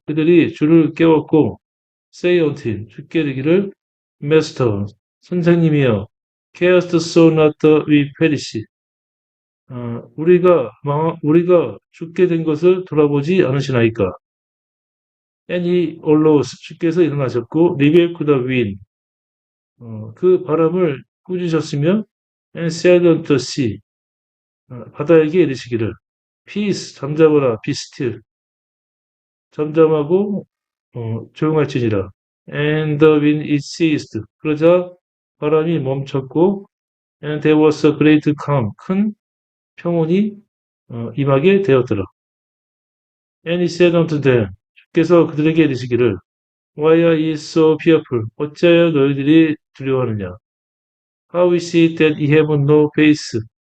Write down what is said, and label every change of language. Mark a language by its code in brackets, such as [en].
[ko] 그들이 주를 깨웠고, [en] say unto him, [ko] 주께 이르기를, [en] Master, [ko] 선생님이여, [en] carest so not that we perish. [ko] 우리가 죽게 된 것을 돌아보지 않으시나이까? [en] And he arose, [ko] 주께서 일어나셨고, [en] rebuked the wind. [ko] 그 바람을 꾸짖으셨으며, [en] and said unto the sea, [ko] 바다에게 이르시기를, [en] peace, [ko] 잠잠하라, [en] be still. [ko] 잠잠하고 조용할지니라. [en] And the wind it ceased. [ko] 그러자 바람이 멈췄고, [en] and there was a great calm. [ko] 큰 평온이 임하게 되었더라. [en] And he said unto them, [ko] 주께서 그들에게 이르시기를, [en] Why are ye so fearful? [ko] 어찌하여 너희들이 두려워하느냐? [en] How is it that ye have no faith?